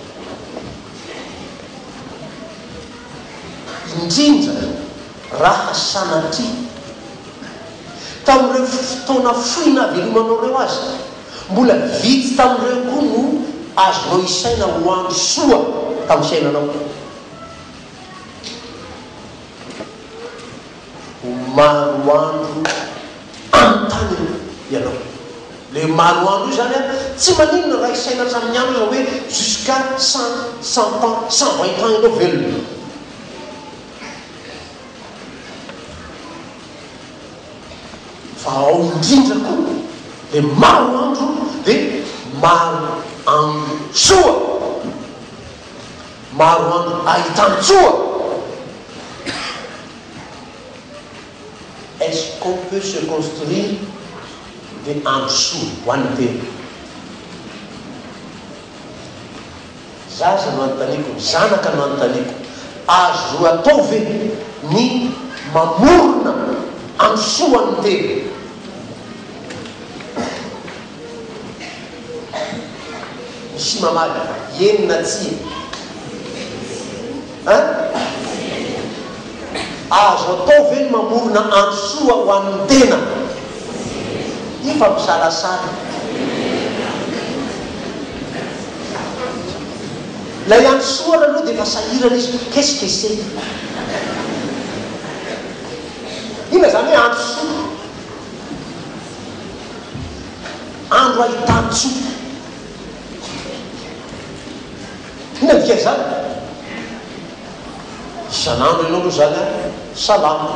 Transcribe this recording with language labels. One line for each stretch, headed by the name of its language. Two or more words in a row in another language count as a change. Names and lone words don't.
Malagasy: Indrindra raha sanatry tamin'ireo fotoana foina velomanao reo azy, mbola vitsy tamin'ireo koa no azonao isaina ho andro soa tamin'ny fiainanao. Ho maro andro anontany ianao. Le maro andro io zany tsy maninona raha isaina hatramin'ny andro hoe
French: jusqu'à 100 ans 120 ans
Malagasy: ianao velona. Fa ao indrindra koa le maro andro dia maro andro soa, maro andro ahitantsoa.
French: Est-ce qu'on peut se construire des
Malagasy: andro soa ho an'ny tena? Zaza no anontaniko, zanaka no anontaniko, azo atao ve ny mamorona andro soa ny tena? Misy mamaly enina tsia azo atao ve ny mamorona andro soa ho an'ny tena? Io fa misalasala. Lay andro soa aloha dia efa sahirana izy,
French: qu'est-ce que c'est?
Malagasy: Ina zany hoe andro soa, andro ahitantsoa. Ina dia zany? Isan'andro ianao aloha zany salama.